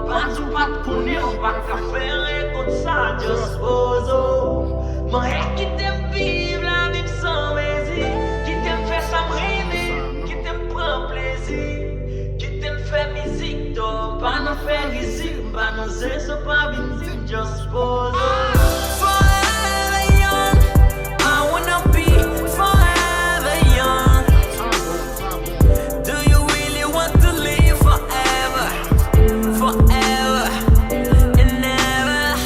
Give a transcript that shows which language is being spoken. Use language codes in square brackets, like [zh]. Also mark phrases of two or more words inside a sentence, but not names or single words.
[ht] Pa tou pa t konnen, pa ka fè rè kont sa, just pose. Mwen e kite m viv la vi m san mezi. Kite m fè sa m reme. Ki te m pran plezi, ki te m fè mizik, to pa nan fè rizik, pa nan zezo, pa vin dik, just pose. [en] Forever young, I wanna be forever young. Do you really want to live forever? Forever and ever.